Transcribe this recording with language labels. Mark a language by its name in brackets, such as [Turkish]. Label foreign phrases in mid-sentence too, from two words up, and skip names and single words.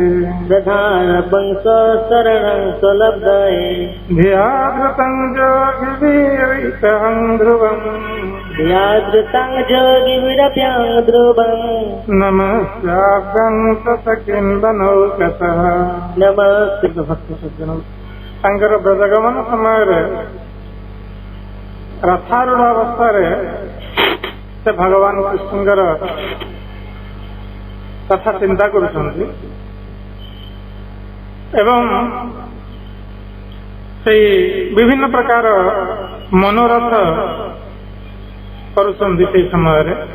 [Sanskrit] प्रधान पुंसो शरणं सलब्धये ध्याधृतं योगिभिरभ्यं ध्रुवम् ध्याधृतं योगिभिरभ्यं ध्रुवम् नमस्याभ्यं तत्किंबनौकसः नमस्ते [Odia] ଭକ୍ତ ସଜ୍ଜନ ତାଙ୍କର ବ୍ରଜଗମନ ସମୟରେ ରଥାରୂଢ଼ ଅବସ୍ଥାରେ ସେ ଭଗବାନ କୃଷ୍ଣଙ୍କର କଥା ଚିନ୍ତା କରୁଛନ୍ତି ଏବଂ ସେଇ ବିଭିନ୍ନ ପ୍ରକାର ମନୋରଥ କରୁଛନ୍ତି ସେଇ ସମୟରେ।